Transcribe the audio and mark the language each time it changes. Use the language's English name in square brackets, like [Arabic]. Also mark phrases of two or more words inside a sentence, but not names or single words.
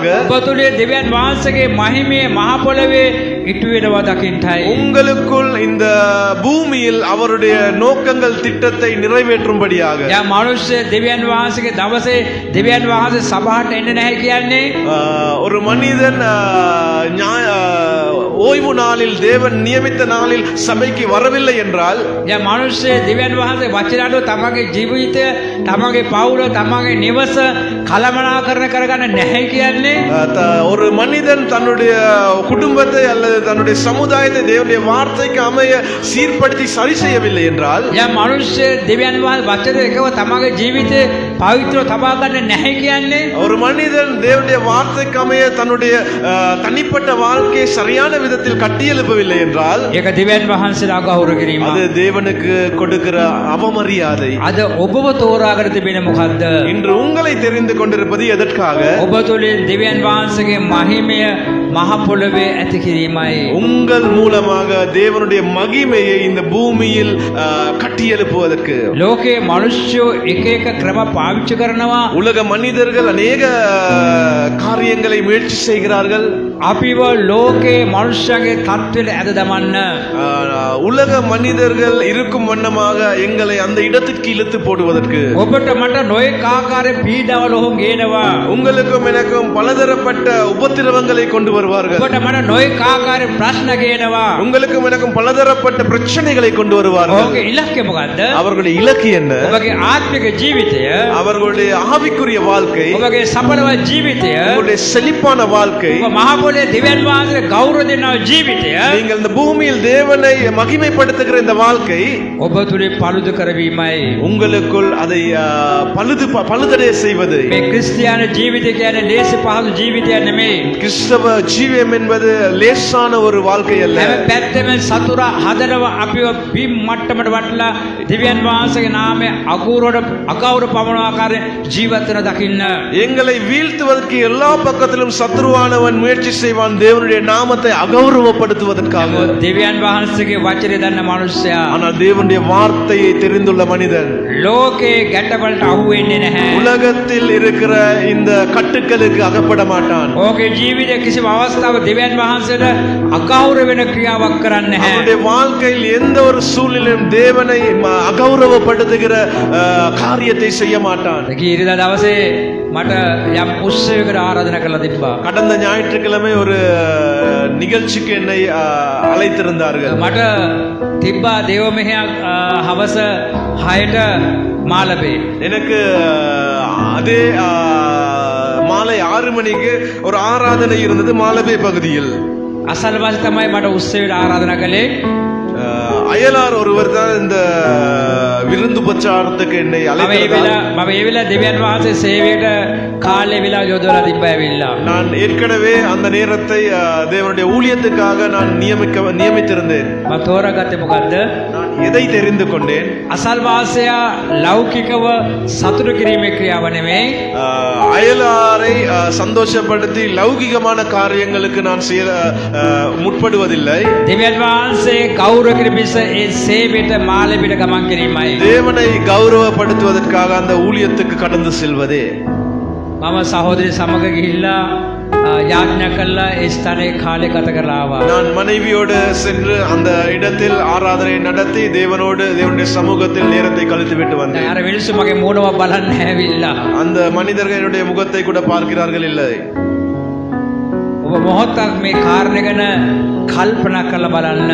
[Sinhala] ඔබ තුලේ දෙවියන් වහන්සේගේ මහිමය මහ පොළොවේ ඉටු වෙනවා දකින්නයි. [Tamil] உங்களுக்குள் இந்த பூமியில் அவருடைய நோக்கங்கள் திட்டத்தை நிறைவேற்றும்படியாக. [Sinhala] යා මිනිස්සු දෙවියන් වහන්සේගේ දවසේ දෙවියන් වහන්සේ සභාවට එන්නේ නැහැ කියන්නේ [Tamil] ஒரு மனிதன் ஓய்வு நாளில் தேவன் நியமித்த நாளில் சபைக்கு வரவில்லை என்றால், [Sinhala] යා මිනිස්සු දෙවියන් වහන්සේ වචනට තමගේ ජීවිතය තමගේ පවුල තමගේ නිවස කලමනාකරණ කරගන්න නැහැ කියන්නේ [Tamil] ஒரு மனிதன் தன்னுடைய குடும்பத்தை அல்லது தன்னுடைய சமுதாயத்தை தேவனுடைய வார்த்தைக்கு அமைய சீர்படுத்தி சரி செய்யவில்லை என்றால், [Sinhala] යා මිනිස්සු දෙවියන් වහන්සේ වචන එකව තමගේ ජීවිතේ පවිත්‍රව තබා ගන්න නැහැ කියන්නේ [Tamil] ஒரு மனிதன் தேவனுடைய வார்த்தைக்கு அமைய தன்னுடைய தனிப்பட்ட வாழ்க்கையை சரியான விதத்தில் கட்டியெழுப்பவில்லை என்றால், [Sinhala] ඒක දෙවියන් වහන්සේලා අගෞරව කිරීම. [Tamil] அது தேவனுக்கு கொடுக்கிற அவமரியாதை. [Sinhala] අද ඔබව තෝරාගෙන තිබෙන්නේ මොකද්ද? [Tamil] இன்று உங்களை தெரிந்து கொண்டிருப்பது எதற்காக? [Sinhala] ඔබ තුලින් දෙවියන් වහන්සේගේ මහිමය මහ පොළවේ ඇති කිරීමයි. [Tamil] உங்கள் மூலமாக தேவனுடைய மகிமையை இந்த பூமியில் கட்டி எழுப்புவதற்கு. [Sinhala] ලෝකේ මිනිස්සු එක එක ක්‍රම පාවිච්චි කරනවා. [Tamil] உலக மனிதர்கள் அநேக காரியங்களை முயற்சி செய்கிறார்கள். [Sinhala] අපිව ලෝකේ මිනිස්සුන්ගේ තත්ත්වෙට ඇද දමන්න. [Tamil] உலக மனிதர்கள் இருக்கும் வண்ணமாக எங்களை அந்த இடத்துக்கு இழுத்து போடுவதற்கு. [Sinhala] ඔබට මට නොයෙක් ආකාරයේ පීඩාවල ඔහු ගේනවා. [Tamil] உங்களுக்கும் எனக்கும் பலதரப்பட்ட உபத்திரவங்களை கொண்டு வருவார்கள். [Sinhala] ඔබට මට නොයෙක් ආකාරයේ ප්‍රශ්න ගේනවා. [Tamil] உங்களுக்கும் எனக்கும் பலதரப்பட்ட பிரச்சனைகளை கொண்டு வருவார்கள். [Sinhala] ඔහුගේ ඉලක්කය මොකද්ද? [Tamil] அவர்களுடைய இலக்கு என்ன? [Sinhala] ඔබගේ ආත්මික ජීවිතය, [Tamil] அவர்களுடைய ஆவிக்குரிய வாழ்க்கை, [Sinhala] ඔබගේ සඵලවත් ජීවිතය, [Tamil] உங்களுடைய செழிப்பான வாழ்க்கை, [Sinhala] ඔබ මහ පොළේ දිව්‍යන් වහන්සේ ගෞරව දෙනා ජීවිතය, [Tamil] நீங்கள் இந்த பூமியில் தேவனை மகிமைப்படுத்துகிற இந்த வாழ்க்கை [Sinhala] ඔබ තුලින් පළුදු කරවීමයි. [Tamil] உங்களுக்குள் அதை பழுதடைய செய்வது. [Sinhala] මේ ක්‍රිස්තියානි ජීවිතය කියන්නේ ලේසි පහසු ජීවිතයක් නෙමෙයි. [Tamil] கிறிஸ்தவ ஜீவியம் என்பது லேசான ஒரு வாழ்க்கை அல்ல. [Sinhala] හැම පැත්තෙම සතුරා හදනවා අපිව බිම් මට්ටමට වටලා දිව්‍යන් වහන්සේගේ නාමයේ අගෞරව පවන ආකාරයෙන් ජීවත් වෙන දකින්න. [Tamil] எங்களை வீழ்த்துவதற்கு எல்லா பக்கத்திலும் சத்துருவானவன் முயற்சி செய்வான் தேவனுடைய நாமத்தை அகௌரவப்படுத்துவதற்காக. [Sinhala] දිව්‍යන් වහන්සේගේ වචනේ දන්න මනුස්සයා, [Tamil] ஆனால் தேவனுடைய வார்த்தையை தெரிந்துள்ள மனிதன் [Sinhala] ලෝකේ ගැටවලට අහු වෙන්නේ නැහැ. [Tamil] உலகத்தில் இருக்கிற இந்த கட்டுக்களுக்கு அகப்பட மாட்டான். [Sinhala] ඕකේ ජීවිතයේ කිසිම අවස්ථාවක දිව්‍යන් වහන්සේට අගෞරව වෙන ක්‍රියාවක් කරන්නේ නැහැ. [Tamil] அவனுடைய வாழ்க்கையில் எந்த ஒரு சூழ்நிலையும் தேவனை அகௌரவப்படுத்துகிற காரியத்தை செய்ய மாட்டான். [Sinhala] ඉරිදා දවසේ මට යම් උත්සවයකට ආරාධනා කරලා තිබ්බා. [Tamil] கடந்த ஞாயிற்றுக்கிழமை ஒரு நிகழ்ச்சிக்கு என்னை அழைத்திருந்தார்கள். [Sinhala] මට තිබ්බා දේව මෙහෙයක් හවස 6ට මාළඹේ. [Tamil] எனக்கு அதே மாலை 6 மணிக்கு ஒரு ஆராதனை இருந்தது மாலபே பகுதியில். [Sinhala] අසල්වාසි තමයි මට උත්සවයට ආරාධනා කළේ. [Tamil] அயலார் ஒருவர் தான் இந்த விருந்து பிரச்சாரத்துக்கு என்னை அழைத்தார். [Sinhala] මම ඒ වෙලාව දෙවියන් වහන්සේ සේවයට කාලේ වෙලා යොදවලා තිබ්බා ඇවිල්ලා. [Tamil] நான் ஏற்கனவே அந்த நேரத்தை தேவனுடைய ஊழியத்துக்காக நான் நியமித்திருந்தேன். [Sinhala] මම තෝරාගත්තේ මොකද්ද? [Tamil] நான் எதை தெரிந்து கொண்டேன்? [Sinhala] අසල්වාසයා ලෞකිකව සතුටු කිරීමේ ක්‍රියාව නෙමෙයි. [Tamil] அயலாரை சந்தோஷப்படுத்தி லௌகிகமான காரியங்களுக்கு நான் முற்படுவதில்லை. [Sinhala] දෙවියන් වහන්සේ ගෞරව කිරීමස ඒ සේවයට මාළඹිට ගමන් කිරීමයි. [Tamil] தேவனை கௌரவப்படுத்துவதற்காக அந்த ஊழியத்துக்கு கடந்து செல்வதே. [Sinhala] මම සහෝදරි සමග ගිහිල්ලා යාඥා කළා ඒ ස්ථානයේ කාලය ගත කරලා ආවා. [Tamil] நான் மனைவியோடு சென்று அந்த இடத்தில் ஆராதனை நடத்தி தேவனுடைய சமூகத்தில் நேரத்தை கழித்து விட்டு வந்தேன். [Sinhala] අර මිනිස්සු මගේ මූණව බලන්න ඇවිල්ලා. [Tamil] அந்த மனிதர்கள் என்னுடைய முகத்தை கூட பார்க்கிறார்கள் இல்லை. [Sinhala] ඔබ මොහොතක් මේ කාරණේ ගැන කල්පනා කරලා බලන්න.